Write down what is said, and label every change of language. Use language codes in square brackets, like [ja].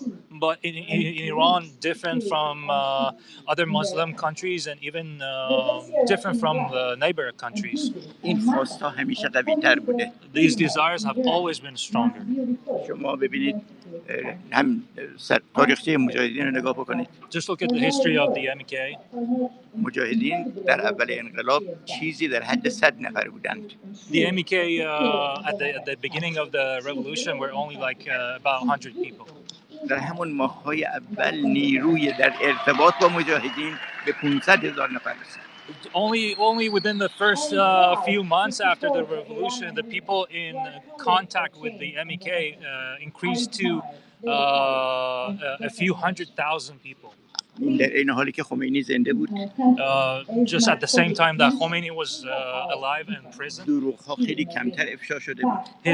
[en] But in Iran, different from other Muslim countries and even different from the neighbor countries. [fa] این خواستها همیشه قوی‌تر بوده. [en] These desires have always been stronger. [fa] شما ببینید هم تاریخچه مجاهدین رو نگاه بکنید. [en] Just look at the history of the MK. [fa] مجاهدین در اول انقلاب چیزی در حد 100 نفر بودند. [en] The MK at the beginning of the revolution were only like about 100 people. [fa] در همون ماه‌های اول نیروی در ارتباط با مجاهدین به 500,000 نفر رسید. [en] Only within the first few months after the revolution, the people in contact with the MEK increased to a few 100,000 people. [fa] در این حالی که خمینی زنده بود. [en] Just at the same time that Khomeini was alive in prison. [fa] دروغ‌ها خیلی کمتر افشا شده بود.